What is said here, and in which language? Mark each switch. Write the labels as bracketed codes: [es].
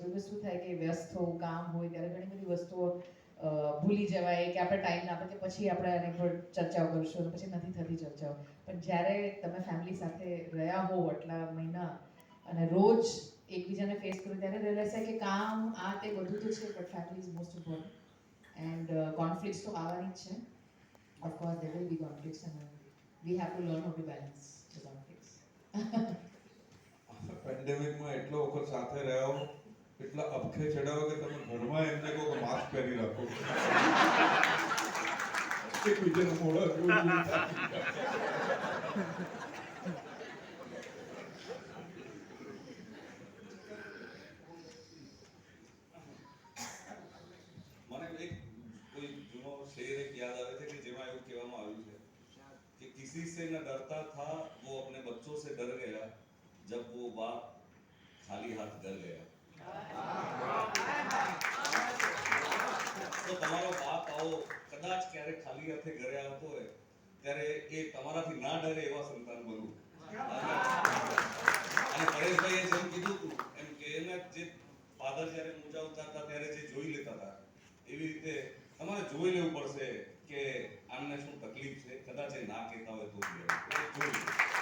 [gu] because શું થાય કે વ્યસ્ત હો, કામ હોય ત્યારે ઘણી બધી વસ્તુઓ ભૂલી જવાય કે આપણે ટાઈમ ના આપે કે પછી આપણે આની પર ચર્ચાઓ કરશું અને પછી નથી થતી ચર્ચાઓ. પણ જ્યારે તમે ફેમિલી સાથે રહ્યા હો આટલા મહિના અને રોજ એકબીજાને ફેસ કરો ત્યારે રિયલાઇઝ થાય કે કામ આ તે બધું તો છે [en] But family is most important. [gu] And conflicts તો આવવાની જ છે. [en] Of course there will be conflicts and we have to learn how to balance the conflicts. [gu] પેન્ડેમિકમાં એટલો વખત સાથે રહ્યા હો, એટલા અબખે ચડાવો કે તમે ઘરમાં એમને કહો કે માસ્ક પહેરી રાખો, એકબીજાનું મોઢા જોઈ. મને એક કોઈ જૂનો શેર એક યાદ આવે છે કે જેમાં એવું કહેવામાં આવ્યું છે [hi] कि किसी से न डरता था वो अपने बच्चों से डर गया जब वो बाप खाली हाथ घर गया. [gu] તો તમારો બાપ આવો કદાચ ક્યારેક ખાલી હાથે ઘરે આવતો હોય ત્યારે એ તમારાથી ના ડરે એવા સંતાન બનવું. અને પરેશભાઈએ જેમ કીધું હતું એમ કે એના જે ફાધર જ્યારે મૂંઝાવતા હતા ત્યારે જે જોઈ લેતા હતા એવી રીતે તમારે જોઈ લેવું પડશે કે આમને શું તકલીફ છે, કદાચ એ ના કહેતા હોય તો